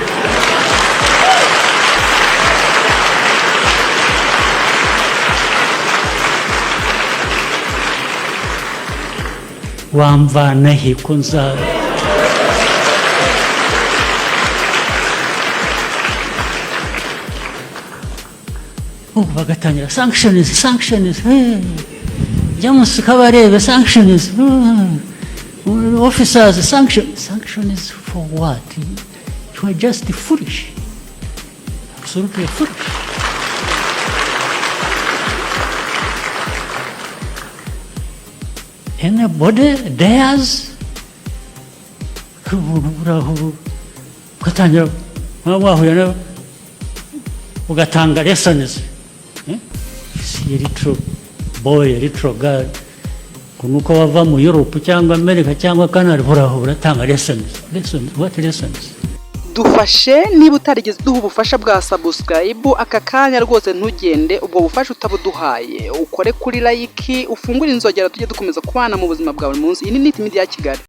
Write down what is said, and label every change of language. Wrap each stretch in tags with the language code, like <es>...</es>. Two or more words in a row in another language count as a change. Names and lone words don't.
<rw>Wamvana he ko nza bagatangira</rw> <en>sanctions James Kabarebe sanctions officers sanctions for what? You are just foolish, absolutely foolish. Anybody dares</en> <rw>ugatangira wahuye ugatanga</rw> <en>lessons little boy, little girl,</en> <rw>kunuko wava mu Europe cyangwa America cyangwa Canada, uratanga lessons.</rw> <en>What lessons?</en> <rw>Dufashe niba utarigeze duha ubufasha bwa subscribe aka kanya rwose ntugende, ubwo bufasha utabuduhaye ukore kuri like, ufungure inzogera tujye dukomeza kubana mu buzima bwa buri munsi. Iyi ni Nit Media Kigali.</rw>